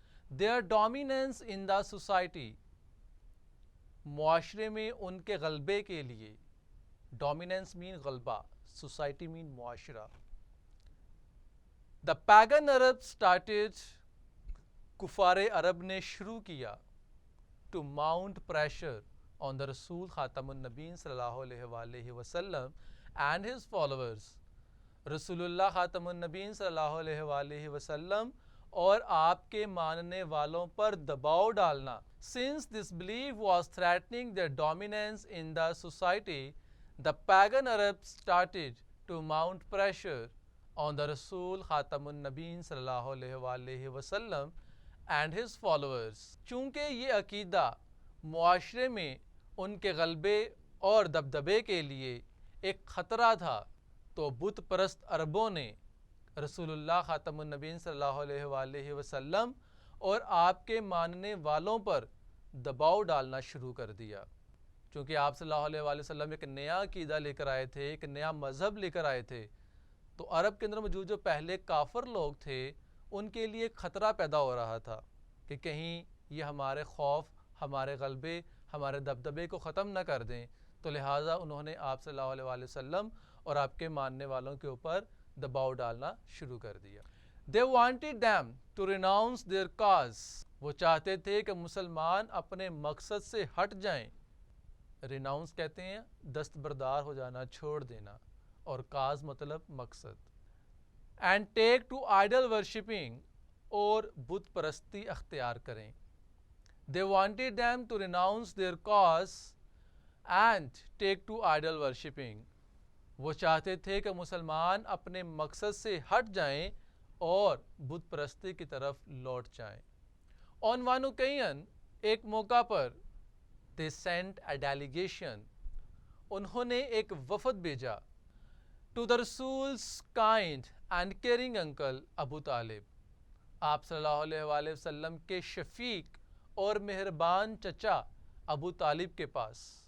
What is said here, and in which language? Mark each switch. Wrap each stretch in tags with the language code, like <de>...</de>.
<en>their dominance in the society,</en> <ur>معاشرے میں ان کے غلبے کے لیے. ڈومیننس مین غلبہ، سوسائٹی مین معاشرہ.</ur> <en>the pagan Arab started,</en> <ur>کفار عرب نے شروع کیا.</ur> <en>To mount pressure on the Rasul Khatamun Nabeen sallallahu alayhi wa sallam and his followers.</en> <ur>رسول خاتم النبین صلی اللہ علیہ وسلم اور آپ کے ماننے والوں پر دباؤ ڈالنا.</ur> <en>Since this belief was threatening their dominance in the society, the pagan Arabs started to mount pressure on the Rasul Khatamun Nabeen صلی اللہ علیہ وسلم and his followers.</en> <ur>چونکہ یہ عقیدہ معاشرے میں ان کے غلبے اور دبدبے کے لیے ایک خطرہ تھا، تو بت پرست عربوں نے رسول اللہ خاتم النبین صلی اللہ علیہ وسلم اور آپ کے ماننے والوں پر دباؤ ڈالنا شروع کر دیا. چونکہ آپ صلی اللہ علیہ وسلم ایک نیا عقیدہ لے کر آئے تھے، ایک نیا مذہب لے کر آئے تھے، تو عرب کے اندر موجود جو پہلے کافر لوگ تھے ان کے لیے ایک خطرہ پیدا ہو رہا تھا کہ کہیں یہ ہمارے خوف، ہمارے غلبے، ہمارے دبدبے کو ختم نہ کر دیں. تو لہٰذا انہوں نے آپ صلی اللہ علیہ وسلم اور آپ کے ماننے والوں کے اوپر دباؤ ڈالنا شروع کر دیا.</ur> <en>They wanted them to renounce their cause.</en> <ur>وہ چاہتے تھے کہ مسلمان اپنے مقصد سے ہٹ جائیں. ریناؤنس کہتے ہیں دستبردار ہو جانا، چھوڑ دینا، اور کاز مطلب مقصد.</ur> <en>And take to idol worshipping،</en> <ur>اور بت پرستی اختیار کریں.</ur> <en>They wanted them to renounce their cause and take to idol worshipping.</en> <ur>وہ چاہتے تھے کہ مسلمان اپنے مقصد سے ہٹ جائیں اور بت پرستی کی طرف لوٹ جائیں۔</ur> <en>On one occasion،</en> <ur>ایک موقع پر</ur> <en>they sent a delegation،</en> <ur>انہوں نے ایک وفد بھیجا</ur> <en>to the Rasul's kind and caring uncle</en> <ur>ابو طالب، آپ صلی اللہ علیہ وآلہ وسلم کے شفیق اور مہربان چچا ابو طالب کے پاس۔</ur>